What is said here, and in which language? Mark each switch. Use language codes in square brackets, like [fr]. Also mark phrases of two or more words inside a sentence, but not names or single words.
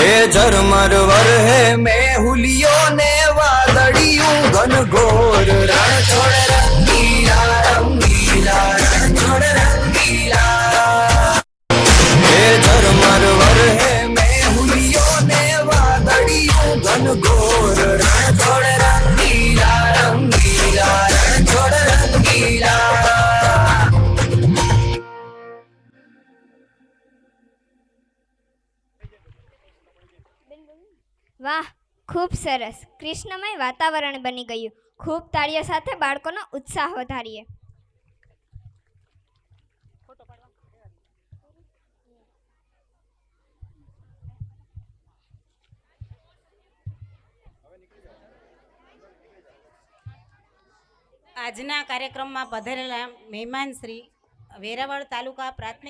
[gu] ઝરમર વરહે મેહુલિયો ને વાદળિયો ઘનઘોર રણ છોડ રંગીલા રંગીલા રણ છોડ રંગીલા હે ઝરમર વરહે મેહુલિયો ને વાદળિયો ઘનઘોર રણ છોડ રંગીલા રંગીલા રણ છોડ રંગીલા। વાહ, ખૂબ સરસ. કૃષ્ણમય વાતાવરણ બની ગયું. ખૂબ તાળીઓ સાથે બાળકોનો ઉત્સાહ વધારીએ. આજના કાર્યક્રમમાં પધારેલા મહેમાન શ્રી વેરાવળ તાલુકા પ્રાથમિક